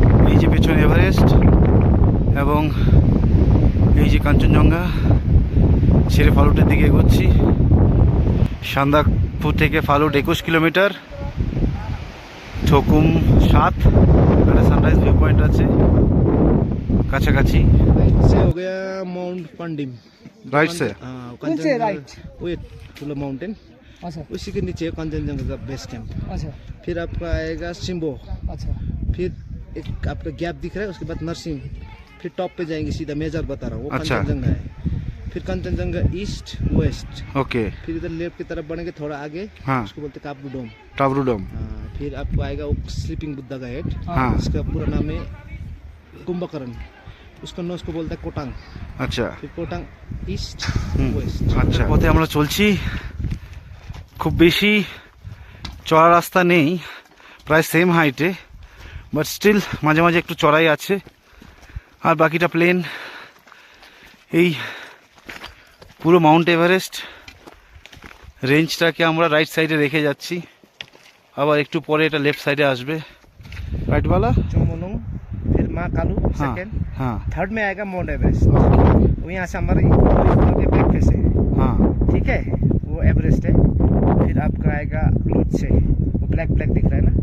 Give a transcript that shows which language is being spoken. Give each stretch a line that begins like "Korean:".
Bangla: এই যে পেছনে এভারেস্ট এবং এই যে কাঞ্চনজঙ্ঘা ছেড়ে ফালুটের দিকে এগোচ্ছি। সান্দাকফু থেকে ফালুট 21 কিলোমিটার, থকুম 7, একটা সানরাইজ ভিউ পয়েন্ট আছে কাছাকাছি।
Hindi: राइट से हो गया माउंट पंडिम। राइट से? हाँ, कौन से राइट? वो ठुलो माउंटेन, अच्छा उसी के नीचे कंचनजंगा का बेस कैंप। अच्छा फिर आपका आएगा सिम्बो, अच्छा फिर एक आपका गैप दिख रहा है, उसके बाद नरसिंह, फिर टॉप पे जाएंगे सीधा, मेजर बता रहा हूँ, वो अच्छा। कंचनजंगा है। फिर कंचनजंगा ईस्ट वेस्ट, ओके, फिर इधर लेफ्ट की तरफ बढ़ेंगे थोड़ा आगे, हाँ। उसको बोलते हैं काबू डोम। टाबरूडम, हाँ, फिर आपको आएगा वो स्लीपिंग बुद्धा का हेड, हाँ। इसका पूरा नाम है कुंभकर्ण, उसका नोस को बोलता है कोटांग।
Bangla: আচ্ছা।
Hindi: फिर कोटांग ईस्ट হুম, वेस्ट।
Bangla: আচ্ছা। পথে আমরা চলছি, খুব বেশি চড়া রাস্তা নেই, প্রায় সেম হাইটে, বাট স্টিল মাঝে মাঝে একটু চড়াই আছে, আর বাকিটা প্লেন। এই পুরো মাউন্ট এভারেস্ট রেঞ্জটাকে আমরা রাইট সাইডে রেখে যাচ্ছি, আবার একটু পরে এটা লেফট সাইডে আসবে। রাইটওয়ালা,
Hindi: चोमोलुंग, फिर माँ कालू हाँ सेकेंड, हाँ थर्ड में आएगा माउंट एवरेस्ट। वो यहाँ से हमारे बैक फेस है, हाँ ठीक है, वो एवरेस्ट है। फिर आपका आएगा लोट से, वो ब्लैक ब्लैक दिख रहा है ना,